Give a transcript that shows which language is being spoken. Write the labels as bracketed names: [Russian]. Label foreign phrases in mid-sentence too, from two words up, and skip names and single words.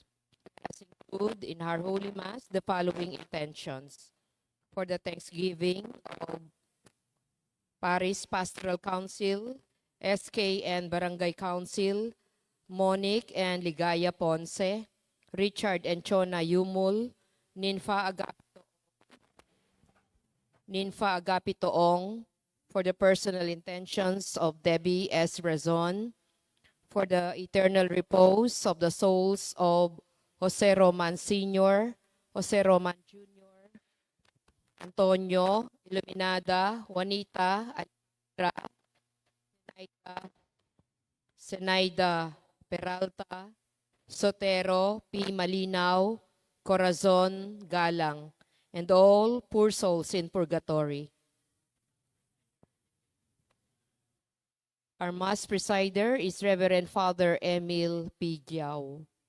[English] Let us include in our Holy Mass the following intentions for the Thanksgiving of Paris Pastoral Council, SKN Barangay Council, Monique and Ligaya Ponce, Richard and Chona Yumul, Ninfa Agapitoong, for the personal intentions of Debbie S. Razon, for the eternal repose of the souls of Jose Roman Sr., Jose Roman Jr., Antonio, Iluminada, Juanita, Alejandra, Zenaida Peralta, Sotero, P. Malinaw, Corazon, Galang, and all poor souls in purgatory. Our Mass presider is Reverend Father Emil P. Giao.